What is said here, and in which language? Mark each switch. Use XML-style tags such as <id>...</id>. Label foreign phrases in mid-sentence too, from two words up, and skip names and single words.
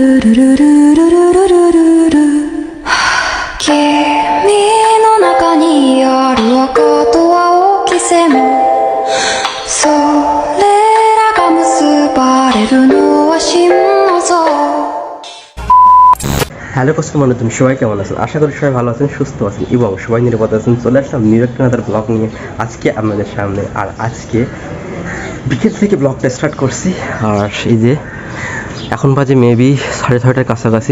<ja>の中にある赤と青き線それらが結ばれるのは心の像</ja> <bn>হ্যালো কাস্টমার, তুমি সবাই কেমন আছেন? আশা করি সবাই ভালো আছেন, সুস্থ আছেন এবং সবাই নিরাপদ আছেন। চলে আসলাম নিউ একটা নাদার ব্লগ নিয়ে আজকে আপনাদের সামনে। আর আজকে বিকেল থেকে ব্লগটা স্টার্ট করছি। আর এই যে এখন বাজে মেবি 6:30টার কাছাকাছি।</bn>